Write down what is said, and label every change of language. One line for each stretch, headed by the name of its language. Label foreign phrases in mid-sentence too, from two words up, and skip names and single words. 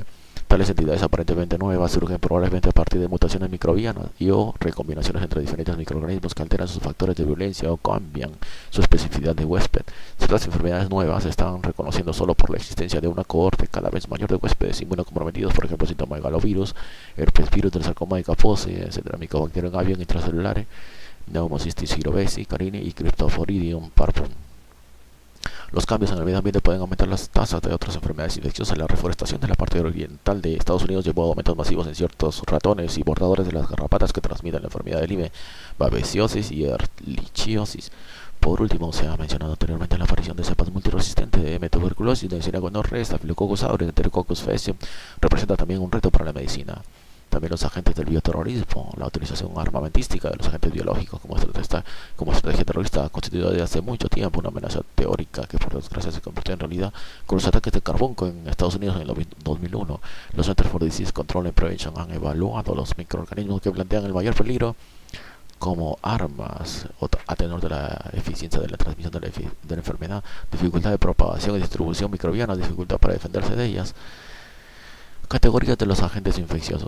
Spanish: Tales entidades aparentemente nuevas surgen probablemente a partir de mutaciones microbianas y o recombinaciones entre diferentes microorganismos que alteran sus factores de virulencia o cambian su especificidad de huésped. Ciertas enfermedades nuevas se están reconociendo solo por la existencia de una cohorte cada vez mayor de huéspedes inmunocomprometidos, por ejemplo citomegalovirus, herpes virus del sarcoma de Kaposi, etc., Mycobacterium avium intracelulares, Pneumocystis gyrovesi, carini y Cryptosporidium parvum. Los cambios en el medio ambiente pueden aumentar las tasas de otras enfermedades infecciosas. La reforestación de la parte oriental de Estados Unidos llevó a aumentos masivos en ciertos ratones y portadores de las garrapatas que transmiten la enfermedad del IME, babesiosis y ehrlichiosis. Por último, se ha mencionado anteriormente la aparición de cepas multiresistentes de M-tuberculosis, Neisseria gonorrhoeae, Staphylococcus aureus, Enterococcus faecium, representa también un reto para la medicina. También los agentes del bioterrorismo, la utilización armamentística de los agentes biológicos como estrategia terrorista ha constituido desde hace mucho tiempo una amenaza teórica que por desgracia se convirtió en realidad con los ataques de Carbunco en Estados Unidos en el 2001. Los Centers for Disease Control and Prevention han evaluado los microorganismos que plantean el mayor peligro como armas a tenor de la eficiencia de la transmisión de la enfermedad, dificultad de propagación y distribución microbiana, dificultad para defenderse de ellas, Categorías de los agentes infecciosos.